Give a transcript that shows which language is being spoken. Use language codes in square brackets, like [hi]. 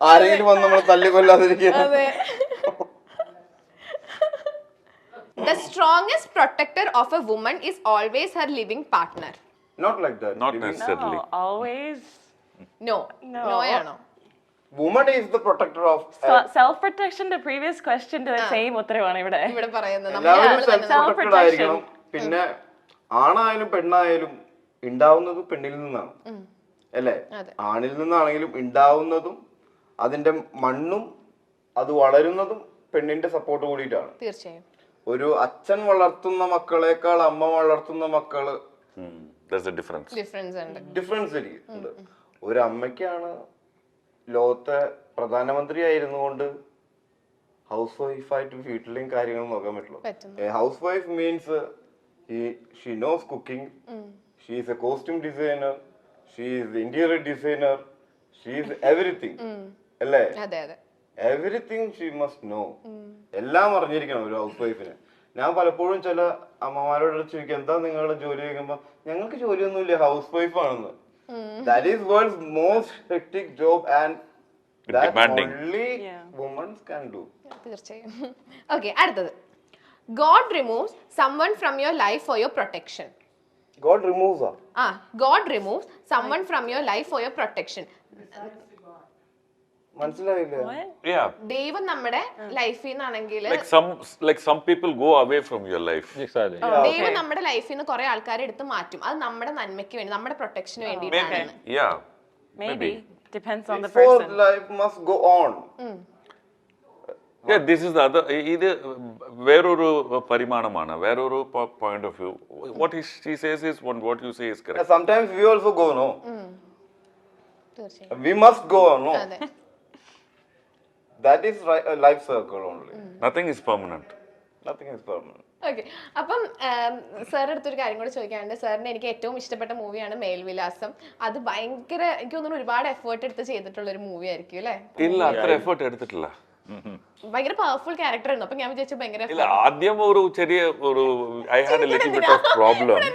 [ml] ആരെങ്കിലും വന്ന് നമ്മളെ തല്ലി കൊല്ലാതിരിക്കാൻ. [en] The strongest protector of a woman is always her living partner. Not like that. Not necessarily. No, always. [ml] No ആണോ? [en] Woman is the protector of self protection. The previous question to the same [ml] ഉത്തരവാണ് ഇവിടെ പറയുന്നത്. എല്ലാവരും self protected ആയിരിക്കണം. പിന്നെ ആണായാലും പെണ്ണായാലും ഉണ്ടാവുന്നത് പെണ്ണിൽ നിന്നാണ് അല്ലേ? ആണിൽ നിന്നാണെങ്കിലും ഉണ്ടാവുന്നതും അതിന്റെ മണ്ണും അത് വളരുന്നതും പെണ്ണിന്റെ സപ്പോർട്ട് കൂടിയിട്ടാണ്. തീർച്ചയായും. ഒരു അച്ഛൻ വളർത്തുന്ന മക്കളെക്കാൾ അമ്മ വളർത്തുന്ന മക്കള് ഡിഫറൻസ് ഉണ്ട്. ഒരു അമ്മയ്ക്കാണ് ലോകത്തെ പ്രധാനമന്ത്രി ആയിരുന്നുകൊണ്ട് ഹൗസ് വൈഫായിട്ട് വീട്ടിലെയും കാര്യങ്ങളും നോക്കാൻ പറ്റുള്ളൂ. [en] Housewife means she knows cooking, she is a costume designer, she is interior designer, she is everything അല്ലേ? Everything she must know. [ml] എല്ലാം അറിഞ്ഞിരിക്കണം ഒരു ഹൗസ് വൈഫിന്. ഞാൻ പലപ്പോഴും ചില അമ്മമാരോട് ചോദിക്കും, എന്താ നിങ്ങളുടെ ജോലി ചോദിക്കുമ്പോ ഞങ്ങൾക്ക് ജോലിയൊന്നുമില്ല, ഹൗസ് വൈഫ് ആണെന്ന്. [en] That is world's most hectic job and that only women can do. [ml] തീർച്ചയായും. [en] Okay, [ml] അടുത്തത് [en] God removes someone from your life for your protection. God removes her. God removes someone from your life for your protection. [ml] മനസ്സിലായില്ല? ദൈവം നമ്മുടെ ലൈഫിൽ നിന്നാണെങ്കിൽ [en] like some people go away from your life. [ml] ദൈവം നമ്മുടെ ലൈഫിൽ നിന്ന് കുറെ ആൾക്കാരെ എടുത്ത് മാറ്റും. അത് നമ്മുടെ നന്മയ്ക്ക് വേണ്ടി, നമ്മുടെ പ്രൊട്ടക്ഷന് വേണ്ടിയിട്ടാണ്. [en] Maybe depends on the person. Life must go on. Yeah, this is the other. [ml] ഇത് വേറൊരു പരിമാണമാണ്, വേറൊരു [en] point of view. What she says is what you say is correct. Sometimes we also go, no? We must go on, no? That is a life circle only. Nothing is permanent. Nothing is permanent. [ml] Okay, അപ്പം സാറിന്റെ അടുത്തൊരു കാര്യം കൂടെ ചോദിക്കാനുണ്ട്. സാറിന് എനിക്ക് ഏറ്റവും ഇഷ്ടപ്പെട്ട മൂവിയാണ് മേൽവിലാസം. അത് ഭയങ്കര, എനിക്ക് തോന്നുന്നു ഒരുപാട് എഫേർട്ട് എടുത്ത് ചെയ്തിട്ടുള്ള ഒരു മൂവി ആയിരിക്കും അല്ലേ? ഇല്ല, അത്ര എഫേർട്ട് എടുത്തിട്ടില്ല. ഭയങ്കര പവർഫുൾ ക്യാരക്ടർ ആയിരുന്നു. അപ്പൊ ഞാൻ വിചാരിച്ചു ഭയങ്കര ഇല്ല. ആദ്യം ഒരു ചെറിയ [en] I had a little bit of problem.